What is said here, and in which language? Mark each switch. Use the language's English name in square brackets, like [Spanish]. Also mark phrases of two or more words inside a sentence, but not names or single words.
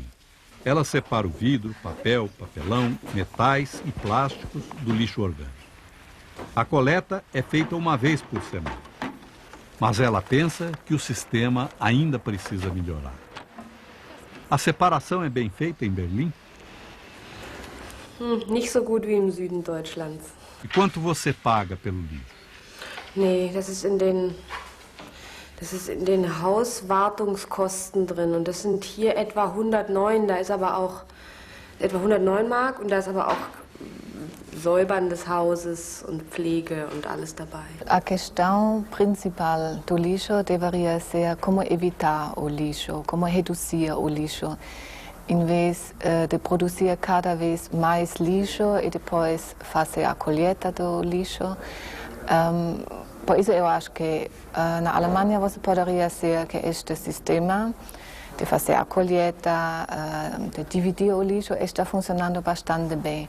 [Portuguese] Ela separa o vidro, papel, papelão, metais e plásticos do lixo orgânico. A coleta é feita uma vez por semana. Mas ela pensa que o sistema ainda precisa melhorar. A separação é bem feita em Berlim? [German] Nicht so gut wie im Süden Deutschlands. [Portuguese] E quanto você paga pelo lixo? [German] Nee, das ist in den Hauswartungskosten drin. Und das sind hier etwa 109, da ist aber auch etwa 109 Mark und da ist aber auch Säubern des Hauses und Pflege und alles dabei. [Portuguese] A questão principal do lixo deveria ser como evitar o lixo, como reduzir o lixo, em vez de produzir cada vez mais lixo e depois fazer a colheita do lixo. Por isso eu acho que na Alemanha você poderia ser que este sistema de fazer a colheita, de dividir o lixo, está funcionando bastante bem.